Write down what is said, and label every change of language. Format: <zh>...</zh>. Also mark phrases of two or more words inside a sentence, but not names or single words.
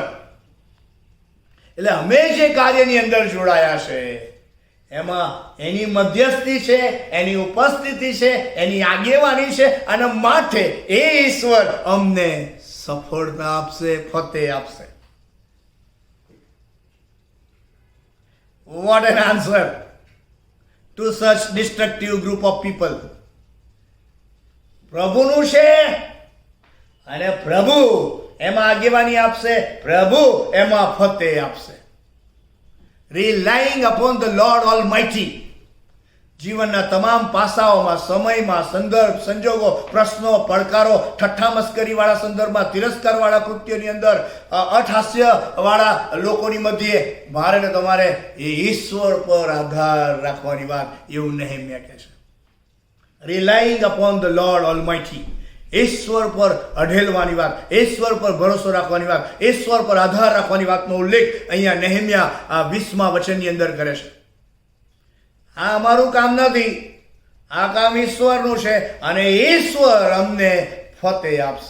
<gu>એટલે અમે જે કાર્યની અંદર જોડાયા છે એમાં એની મધ્યસ્થી છે, એની ઉપસ્થિતિ છે, એની આગેવાની છે, અને માટે એ ઈશ્વર અમને સફળતા આપશે, ફતેહ આપશે.</gu> <en>What an answer to such destructive group of people.</en> <gu>પ્રભુનું છે અને પ્રભુ એમાં આગેવાની આપશે, પ્રભુ એમાં ફતેહ આપશે.</gu> <en>Relying upon the Lord Almighty.</en> <gu>જીવનના તમામ પાસાઓમાં, સમયમાં, સંદર્ભ, સંજોગો, પ્રશ્નો, પડકારો, ઠઠ્ઠા મસ્કરીવાળા સંદર્ભમાં, તિરસ્કારવાળા કૃત્યોની અંદર, અટહાસ્યવાળા લોકોની મધ્યે મારે ને તમારે એ ઈશ્વર પર આધાર રાખવાની વાત એવું નેહેમ્યા કહે છે.</gu> <en>Relying upon the Lord Almighty.</en> <gu>ઈશ્વર પર અઢેલવાની વાત, ઈશ્વર પર ભરોસો રાખવાની વાત, ઈશ્વર પર આધાર રાખવાની વાતનો ઉલ્લેખ અહીંયા નેહેમ્યા આ 20મા વચનની અંદર કરે છે. આ અમારું કામ નથી, આ કામ ઈશ્વરનું છે, અને ઈશ્વર અમને ફતેહ આપશે.</gu>